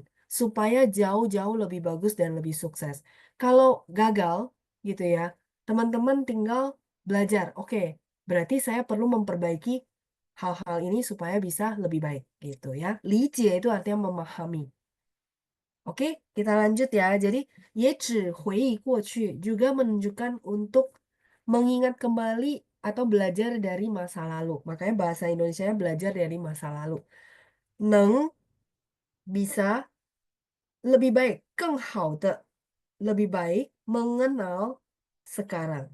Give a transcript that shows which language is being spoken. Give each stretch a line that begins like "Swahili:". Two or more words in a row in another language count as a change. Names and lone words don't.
Indonesian: supaya jauh-jauh lebih bagus dan lebih sukses. Kalau gagal gitu ya, teman-teman tinggal belajar. Oke, berarti saya perlu memperbaiki hal-hal ini supaya bisa lebih baik gitu ya. Lijie itu artinya memahami. Oke, kita lanjut ya. Jadi,
Chinese: 也指回忆过去
Indonesian: juga menunjukkan untuk mengingat kembali atau belajar dari masa lalu. Makanya bahasa Indonesia belajar dari masa lalu. Neng bisa lebih baik,
Chinese: 更好的
Indonesian: lebih baik mengenal sekarang.